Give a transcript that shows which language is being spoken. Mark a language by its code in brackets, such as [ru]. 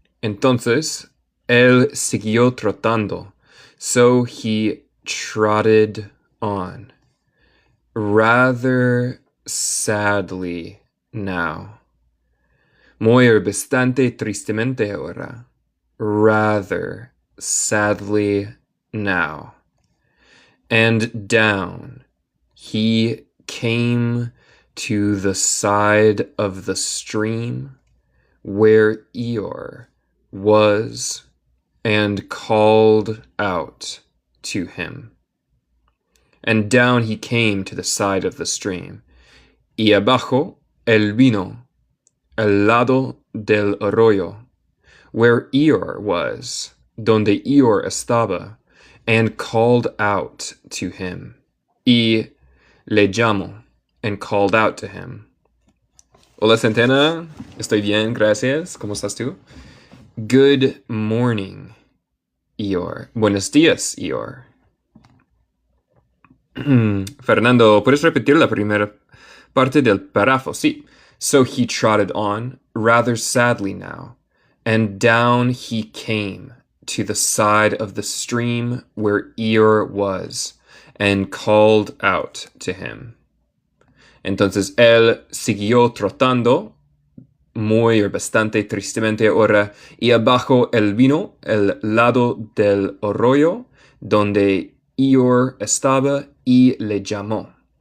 [es] Entonces, él siguió trotando. [en] So he trotted on. Rather sadly now. [es] Muy or bastante tristemente ahora. [en] Rather sadly now. And down he came to the side of the stream where Eeyore was and called out to him. And down he came to the side of the stream. [es] Y abajo él vino, al lado del arroyo, [en] where Eeyore was, [es] donde Eeyore estaba, [en] and called out to him. [es] Y le llamó, [en] and called out to him. [es] Hola, Centena. Estoy bien, gracias. ¿Cómo estás tú? [en] Good morning, Eeyore. [es] Buenos días, Eeyore. Fernando, ¿puedes repetir la primera parte del párrafo? Sí. [en] So he trotted on, rather sadly now, and down he came to the side of the stream where Eeyore was, and called out to him. [es] Entonces él siguió trotando, muy o bastante tristemente ahora, y abajo él vino, el lado del arroyo, donde Eeyore estaba, y le llamó.